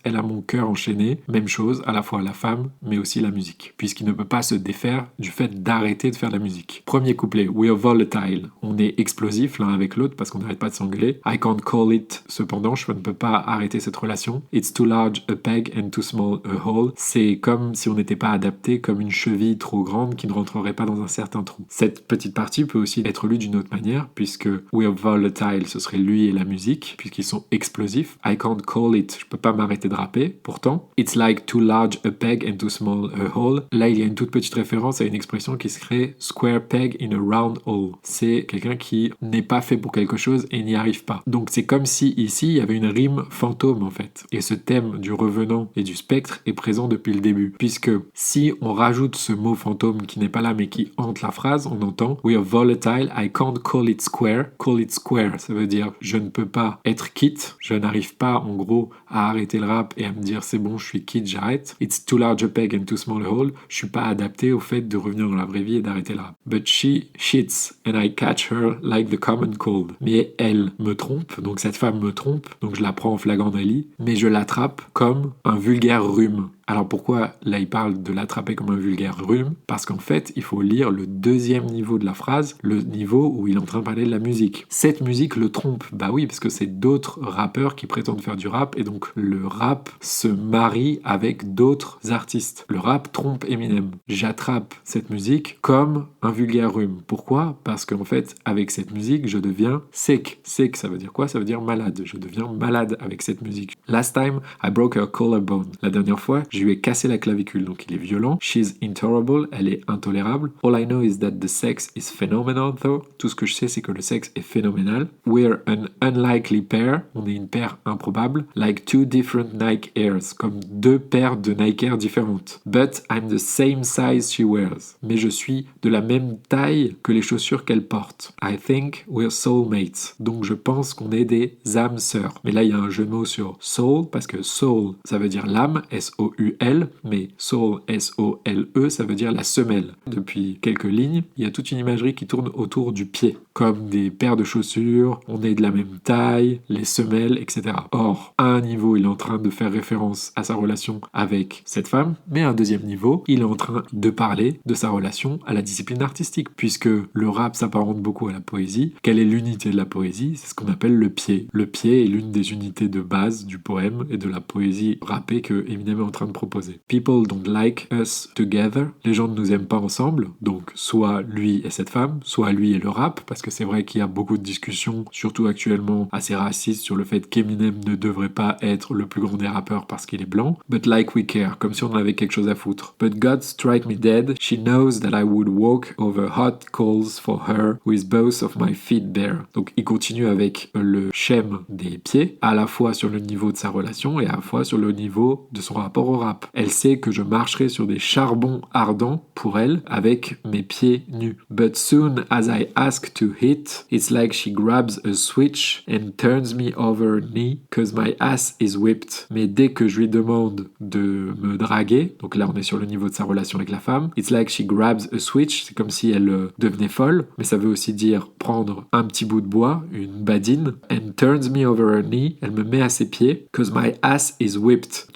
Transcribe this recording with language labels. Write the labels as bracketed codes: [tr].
[fr] Elle a mon cœur enchaîné. Même chose, à la fois la femme, mais aussi la musique. Puisqu'il ne peut pas se défaire du fait d'arrêter de faire de la musique. Premier couplet, [en] we are volatile. [fr] On est explosif l'un avec l'autre parce qu'on n'arrête pas de s'engueuler. [en] I can't call it. [fr] Cependant, je ne peux pas arrêter cette relation. [en] It's too large a peg and too small a hole. [fr] C'est comme si on n'était pas adapté, comme une cheville trop grande qui ne rentrerait pas dans un certain trou. Cette petite partie peut aussi être lue d'une autre manière, puisque [en] we are volatile, [fr] ce serait lui et la musique, puisqu'ils sont explosifs. [en] I can't call it, [fr] je peux pas m'arrêter de rapper. Pourtant, [en] it's like too large a peg and too small a hole. [fr] Là, il y a une toute petite référence à une expression qui serait [en] square peg in a round hole. [fr] C'est quelqu'un qui n'est pas fait pour quelque chose et n'y arrive pas. Donc c'est comme si ici, il y avait une rime fantôme en fait. Et ce thème du revenant et du spectre est présent depuis le début. Puisque si on rajoute ce mot fantôme qui n'est pas là mais qui hante la phrase, on entend [en] we are volatile, I can't call it square. Call it square, [fr] ça veut dire je ne peux pas être quitte, je n'arrive pas en gros à arrêter le rap et à me dire c'est bon, je suis quitte, j'arrête. [en] It's too large a peg and too small a hole. [fr] Je suis pas adapté au fait de revenir dans la vraie vie et d'arrêter le rap. [en] But she cheats and I catch her like the common cold. [fr] Mais elle me trompe, donc cette femme me trompe, donc je la prends en flagrant délit, mais je l'attrape comme un vulgaire rhume. Alors pourquoi là il parle de l'attraper comme un vulgaire rhume? Parce qu'en fait il faut lire le deuxième niveau de la phrase, le niveau où il est en train de parler de la musique. Cette musique le trompe, bah oui parce que c'est d'autres rappeurs qui prétendent faire du rap et donc le rap se marie avec d'autres artistes. Le rap trompe Eminem. J'attrape cette musique comme un vulgaire rhume. Pourquoi? Parce qu'en fait avec cette musique je deviens sick. Sick ça veut dire quoi? Ça veut dire malade. Je deviens malade avec cette musique. [en] Last time I broke her collarbone. [fr] La dernière fois je lui ai cassé la clavicule, donc il est violent. [en] She's intolerable, [fr] elle est intolérable. [en] All I know is that the sex is phenomenal though. [fr] Tout ce que je sais, c'est que le sexe est phénoménal. [en] We're an unlikely pair. [fr] On est une paire improbable. [en] Like two different Nike Airs. [fr] Comme deux paires de Nike Air différentes. [en] But I'm the same size she wears. [fr] Mais je suis de la même taille que les chaussures qu'elle porte. [en] I think we're soulmates. [fr] Donc je pense qu'on est des âmes sœurs. Mais là, il y a un jeu de mots sur soul, parce que soul, ça veut dire l'âme, S-O-U. S-O-U-L, mais soul, S-O-L-E, ça veut dire la semelle. Depuis quelques lignes, il y a toute une imagerie qui tourne autour du pied, comme des paires de chaussures, on est de la même taille, les semelles, etc. Or, à un niveau, il est en train de faire référence à sa relation avec cette femme, mais à un deuxième niveau, il est en train de parler de sa relation à la discipline artistique, puisque le rap s'apparente beaucoup à la poésie. Quelle est l'unité de la poésie? C'est ce qu'on appelle le pied. Le pied est l'une des unités de base du poème et de la poésie rappée que Eminem est en train de proposer. [en] People don't like us together. [fr] Les gens ne nous aiment pas ensemble, donc soit lui et cette femme, soit lui et le rap, parce que c'est vrai qu'il y a beaucoup de discussions, surtout actuellement assez racistes, sur le fait qu'Eminem ne devrait pas être le plus grand des rappeurs parce qu'il est blanc. [en] But like we care, [fr] comme si on avait quelque chose à foutre. [en] But God strike me dead, she knows that I would walk over hot coals for her with both of my feet bare. [fr] Donc il continue avec le schème des pieds, à la fois sur le niveau de sa relation et à la fois sur le niveau de son rapport au rap. Elle sait que je marcherai sur des charbons ardents pour elle avec mes pieds nus. [en] But soon as I ask to hit, it's like she grabs a switch and turns me over her knee cause my ass is whipped. [fr] Mais dès que je lui demande de me draguer, donc là on est sur le niveau de sa relation avec la femme, [en] it's like she grabs a switch, [fr] c'est comme si elle devenait folle, mais ça veut aussi dire prendre un petit bout de bois, une badine, [en] and turns me over her knee, [fr] elle me met à ses pieds, [en] cause my ass is whipped.